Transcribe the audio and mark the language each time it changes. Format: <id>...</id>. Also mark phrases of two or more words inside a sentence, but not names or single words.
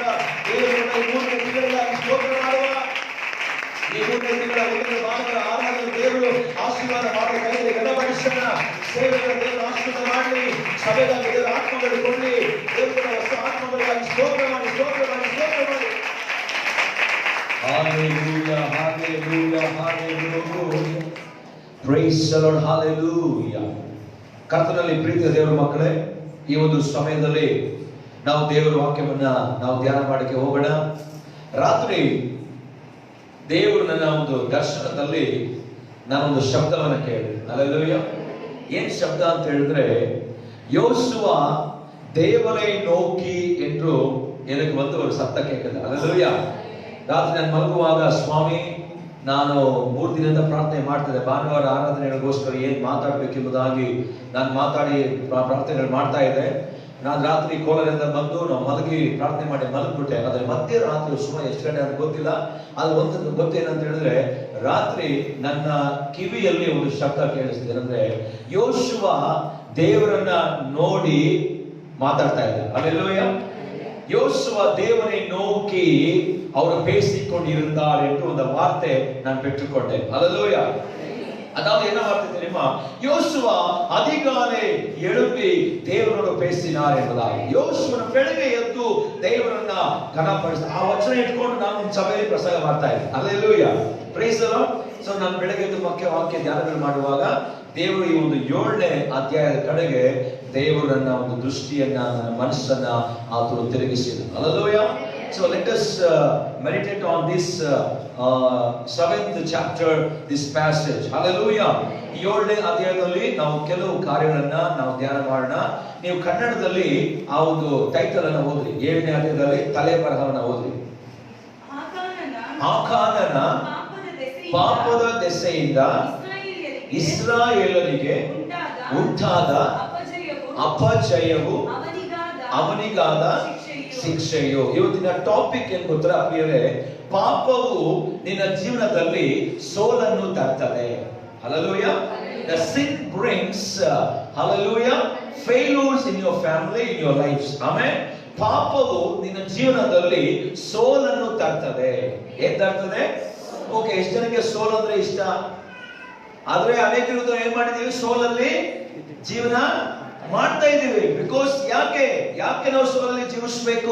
<kn>ದೇವರು 3 ತಿಂಗಳಿಗಾಗಿ ಸ್ತೋತ್ರ ಮಾಡುವ. ಈ 3 ತಿಂಗಳ ಭಾನುವಾರ ಆರಾಧನೆ ದೇವರು ಆಶೀರ್ವಾದ ಮಾಡಿ ಕೈಯಲ್ಲಿ ಗಣಪಡಿಸೋಣ. ಸೇವೆಗಳ ದೇವರು ಆಶೀರ್ವಾದ ಮಾಡಲಿ, ಸಭೆಗಾಗಿ ದೇವರ ಆತ್ಮಗಳು ಕೊಡಲಿ. ದೇವರ ಹೊಸ ಆತ್ಮಗಳಿಗಾಗಿ ಸ್ತೋತ್ರ ಮಾಡಿ ಸ್ತೋತ್ರ ಮಾಡಿ ಸ್ತೋತ್ರ ಮಾಡಿ.</kn> <en>Hallelujah, hallelujah, hallelujah. Praise the Lord, hallelujah.</en> <kn>ಕರ್ತನಲ್ಲಿ ಪ್ರೀತಿಯ ದೇವರ ಮಕ್ಕಳೇ, ಈ ಒಂದು ಸಮಯದಲ್ಲಿ ನಾವು ದೇವರ ವಾಕ್ಯವನ್ನ ನಾವು ಧ್ಯಾನ ಮಾಡಕ್ಕೆ ಹೋಗೋಣ. ರಾತ್ರಿ ದೇವರು ನನ್ನ ಒಂದು ದರ್ಶನದಲ್ಲಿ ನಾನೊಂದು ಶಬ್ದವನ್ನು ಕೇಳಿದೆ. ಹಲ್ಲೆಲೂಯಾ. ಏನ್ ಶಬ್ದ ಅಂತ ಹೇಳಿದ್ರೆ, ಯೋಸುವ ದೇವರೇ ನೋಕಿ ಎಂದು</kn> <ta>எனக்கு வந்து ஒரு சத்தம் கேட்குது.</ta> <kn>ಹಲ್ಲೆಲೂಯಾ. ರಾತ್ರಿ ನಾನು ಮಲಗುವಾಗ ಸ್ವಾಮಿ ನಾನು 3 ದಿನದಿಂದ ಪ್ರಾರ್ಥನೆ ಮಾಡ್ತಿದ್ದೆ. ಭಾನುವಾರ ಆರಾಧನೆಗಳಿಗೋಸ್ಕರ ಏನು ಮಾತಾಡಬೇಕೆಂಬುದಾಗಿ ನಾನು ಮಾತಾಡಿ ಪ್ರಾರ್ಥನೆಗಳು ಮಾಡ್ತಾ ಇದ್ದೆ. ನಾನು ರಾತ್ರಿ ಕೋಲಾರದಿಂದ ಬಂದು ನಾವು ಮಲಗಿ ಪ್ರಾರ್ಥನೆ ಮಾಡಿ ಮಲಗ್ಬಿಟ್ಟೆ. ಆದರೆ ಮಧ್ಯರಾತ್ರಿ ಸುಮಾರು ಎಷ್ಟು ಗಂಟೆ ಅಂತ ಗೊತ್ತಿಲ್ಲ. ಅದು ಒಂದು ಗೊತ್ತೇನಂತ ಹೇಳಿದ್ರೆ ರಾತ್ರಿ ನನ್ನ ಕಿವಿಯಲ್ಲಿ ಒಂದು ಶಬ್ದ ಕೇಳಿಸ್ತಿದೆ. ಅಂದ್ರೆ ಯೋಶುವ ದೇವರನ್ನ ನೋಡಿ ಮಾತಾಡ್ತಾ ಇದ್ದ. ಅಲ್ಲೆಲ್ಲೂಯ್ಯ.</kn> <ta>யோசுவா தேவனை நோக்கி அவர் பேசிக்கொண்டிருந்தார் என்று அந்த வார்த்தை நான் பெற்றுக்கொண்டேன். அல்லேலூயா. அதாவது என்ன வார்த்தை தெரியுமா? யோசுவா அதிகாலை எழும்பி ದೇವರನ್ನು பேசினார் ಎಂಬುದಾಗಿ.</ta> <kn>ಯೋಶುವನ ಬೆಳಗ್ಗೆ ಎದ್ದು ದೇವರನ್ನ ಘನಪಡಿಸಿದ ಆ ವಚನ ಇಟ್ಕೊಂಡು ನಾನು ಸಭೆಯಲ್ಲಿ ಪ್ರಸಂಗ ಮಾಡ್ತಾ ಇದ್ದೆ.</kn> <en>ಅಲ್ಲೇಲೂಯಾ. Praise the Lord.</en> <kn>ಸೊ ನಾನು ಬೆಳಗ್ಗೆ ಎದ್ದು ವಾಕ್ಯ ಧ್ಯಾನಗಳು ಮಾಡುವಾಗ ದೇವರು ಈ ಒಂದು 7ನೇ ಅಧ್ಯಾಯದ ಕಡೆಗೆ ದೇವರನ್ನ ಒಂದು ದೃಷ್ಟಿಯನ್ನ ನನ್ನ ಮನಸ್ಸನ್ನ ಆತನು ತಿರುಗಿಸಿದ.</kn> <en>Hallelujah. So let us meditate on this 7th chapter, this passage. Hallelujah.</en> <kn>ಈ 7ನೇ ಅಧ್ಯಾಯದಲ್ಲಿ ನಾವು ಕೆಲವು ಕಾರ್ಯಗಳನ್ನ ನಾವು ಧ್ಯಾನ ಮಾಡೋಣ. ನೀವು ಕನ್ನಡದಲ್ಲಿ ಆ ಒಂದು ಟೈಟಲ್ ಅನ್ನು ಓದ್ರಿ. 7ನೇ ಅಧ್ಯಾಯದಲ್ಲಿ ತಲೆ ಬರಹವನ್ನ ಓದ್ರಿ. ಆಕಾನನ ಪಾಪದ ದೆಸೆಯಿಂದ ಇಸ್ರಾಯೇಲರಿಗೆ ಉಂಟಾದ ಅಪಜಯವು ಅವನಿಗಾದ ಶಿಕ್ಷೆಯು. ಇವತ್ತಿನ ಟಾಪಿಕ್ ಏನ್ ಗೊತ್ತಾ ಪ್ರಿಯರೇ? ಪಾಪವು ನಿನ್ನ ಜೀವನದಲ್ಲಿ ಸೋಲನ್ನು ತರ್ತದೆ.</kn> <en>Hallelujah. The sin brings hallelujah failures in your family, in your lives. Amen.</en> <kn>ಪಾಪವು ನಿನ್ನ ಜೀವನದಲ್ಲಿ ಸೋಲನ್ನು ತರ್ತದೆ. ಏನ್ ತರ್ತದೆ? ಓಕೆ, ಎಷ್ಟು ಜನಕ್ಕೆ ಸೋಲ್ ಅಂದ್ರೆ ಇಷ್ಟ? ಆದ್ರೆ ಅನೇಕರು ಏನ್ ಮಾಡಿದೀವಿ? ಸೋಲಲ್ಲಿ ಜೀವನ ಮಾಡ್ತಾ ಇದ್ದೀವಿ. ಬಿಕಾಸ್ ಯಾಕೆ ನಾವು ಸೋಲಲ್ಲಿ ಜೀವಿಸಬೇಕು?</kn>